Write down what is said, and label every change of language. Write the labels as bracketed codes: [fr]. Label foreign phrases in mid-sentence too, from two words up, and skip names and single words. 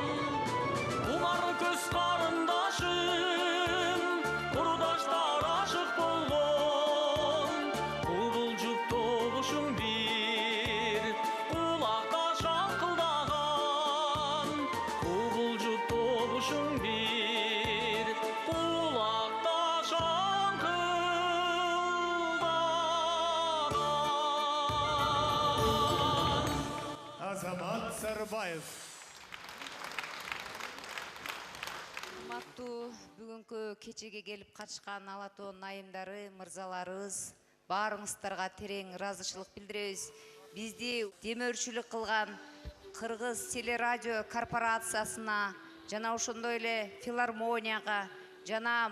[kk] Құмар көз қарындашым, құрдаштар ашық болған, құбылжып толышың бір, құлақта шаңқылдаған. Құбылжып толышың бір, құлақта шаңқылдаған. Азамат Сарыбаев. [ky] Урматтуу бүгүнкү кечеге келип катышкан Алатоо айымдары, мырзаларыбыз, баарыңыздарга терең ыраазычылык билдиребиз. Бизди демөөрчүлүк кылган Кыргыз телерадио корпорациясына жана ошондой эле филармонияга жана